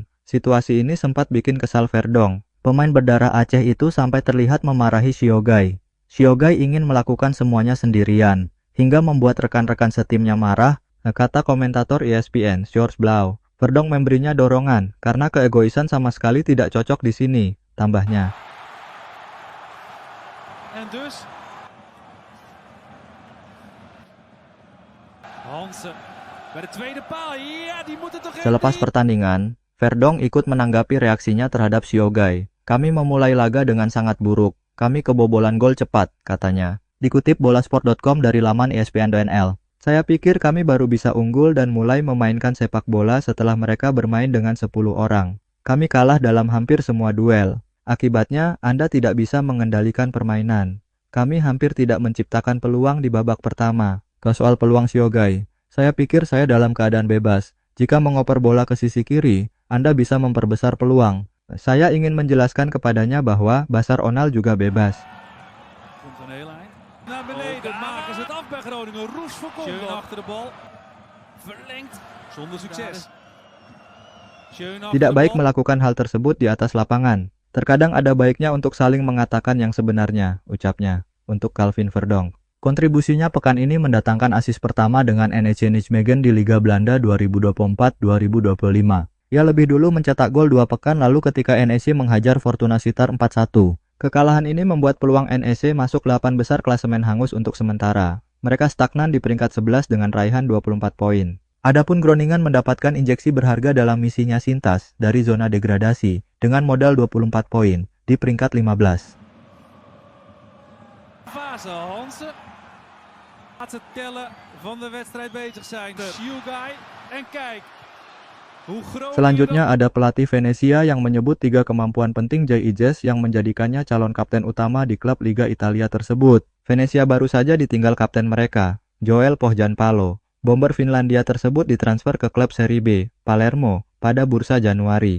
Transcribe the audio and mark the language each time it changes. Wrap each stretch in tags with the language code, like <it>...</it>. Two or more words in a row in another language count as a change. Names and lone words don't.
<id>Situasi ini sempat bikin kesal Verdonk. Pemain berdarah Aceh itu sampai terlihat memarahi Siogai. Siogai ingin melakukan semuanya sendirian, hingga membuat rekan-rekan setimnya marah, kata komentator ESPN, George Blau. Verdonk memberinya dorongan, karena keegoisan sama sekali tidak cocok di sini, tambahnya.</id> <nl>En dus Hansen bij de tweede paal. Ja, die moet het toch even.</nl> <id>Selepas pertandingan, Verdonk ikut menanggapi reaksinya terhadap Siogai. Kami memulai laga dengan sangat buruk. Kami kebobolan gol cepat, katanya. Dikutip bolasport.com dari laman ESPN.nl. Saya pikir kami baru bisa unggul dan mulai memainkan sepak bola setelah mereka bermain dengan 10 orang. Kami kalah dalam hampir semua duel. Akibatnya, Anda tidak bisa mengendalikan permainan. Kami hampir tidak menciptakan peluang di babak pertama. Ke soal peluang Siogai, saya pikir saya dalam keadaan bebas. Jika mengoper bola ke sisi kiri, Anda bisa memperbesar peluang. Saya ingin menjelaskan kepadanya bahwa Basar Onal juga bebas.</id> <nl>Komt een heel eind. Naar beneden maken ze het af bij Groningen. Roes voorkomt. Schön achter de bal. Verlengd. Zonder succes. Schön achter</nl> <id>Tidak</id> <nl>de</nl> <id>baik</id> <nl>bal.</nl> <id>melakukan hal tersebut di atas lapangan. Terkadang ada baiknya untuk saling mengatakan yang sebenarnya, ucapnya, untuk Calvin Verdonk. Kontribusinya pekan ini mendatangkan asis pertama dengan NEC Nijmegen di Liga Belanda 2024-2025. Ia lebih dulu mencetak gol 2 pekan lalu ketika NEC menghajar Fortuna Sittard 4-1. Kekalahan ini membuat peluang NEC masuk 8 besar klasemen hangus untuk sementara. Mereka stagnan di peringkat 11 dengan raihan 24 poin. Adapun Groningen mendapatkan injeksi berharga dalam misinya Sintas dari zona degradasi dengan modal 24 poin di peringkat 15.</id> <nl>Fase Hansen. Laatste tellen van de wedstrijd bezig zijn. Siogai. En kijk. Hoe groot.</nl> <id>Selanjutnya ada pelatih Venezia yang menyebut 3 kemampuan penting Jay Ijes yang menjadikannya calon kapten utama di klub Liga Italia tersebut. Venezia baru saja ditinggal kapten mereka, Joel Pohjanpalo. Bomber Finlandia tersebut ditransfer ke klub Serie B, Palermo, pada bursa Januari.</id>